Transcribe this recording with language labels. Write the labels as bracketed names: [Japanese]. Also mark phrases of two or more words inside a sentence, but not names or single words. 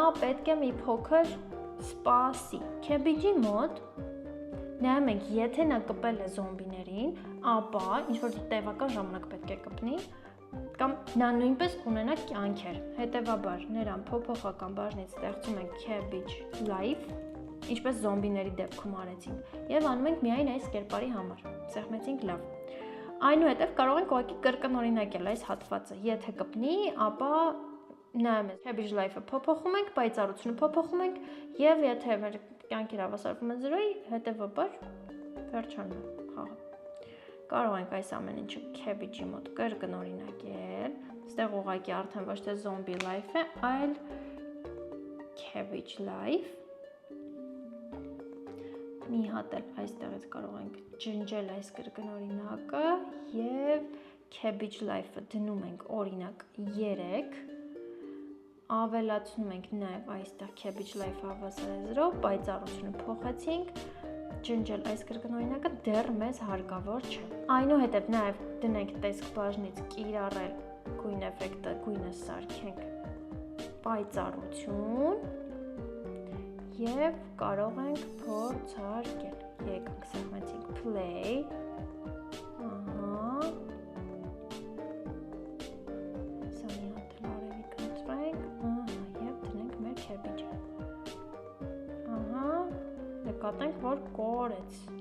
[Armenian] պետք է մի փոքր սպասի։ Cabbage-ի մոտ նայում ենք, եթե նա կպել է զոմբիներին, ապա ինչ որ տևական ժամանակ պետք է կպնի, կամ նա նույնպես կունենա կյանքեր։ Հետևաբար նրան փոփոխական բաժնից ստեղծում ենք [English] cabbage life, [Armenian] ինչպես զոմբիների դեպքում արեցինք, եւ անում ենք միայն այս կերպարի համար։ Սեղմեցինք լավ։ Այնուհետև կարող ենք ուղղակի կրկնօրինակել այս հատվածը։ Եթե կպնի, ապա նայում ենք [English] cabbage life- [Armenian] ը փոփոխում ենք, պայծառությունը փոփոխում ենք, եւ եթե մեր կյանքեր հավասարվում են 0-ի, հետևաբար վերջանում է խաղը։ Կարող ենք այս ամեն ինչը cabbage-ի մոտ կրկնօրինակել, այստեղ ուղղակի արդեն ոչ թե [English] zombie life [Armenian] է, այլ [English] cabbage life։ [Armenian] Մի հատ էլ այստեղից կարող ենք ջնջել այս կրկնօրինակը եւ [English] cabbage life- [Armenian] ը դնում ենք օրինակ 3, ավելացնում ենք նաեւ այստեղ [English] cabbage life- [Armenian] ը հավասար է 0, պայծառությունը փոխեցինք, ջնջել այս կրկնօրինակը դեռ մեզ հարկավոր չէ։ Այնուհետև նաև դնենք տեսք բաժնից կիրառել գույն էֆեկտը, գույնը սարքենք պայծառություն եւ կարող ենք փորձարկել։ Եկանք սեղմեցինք play։ Ահա։ Սա մի հատ էլ արևի կընտրենք, ահա, եւ դնենք մեր cabbage-ը։ Ահա, նկատենք, որ կորեց։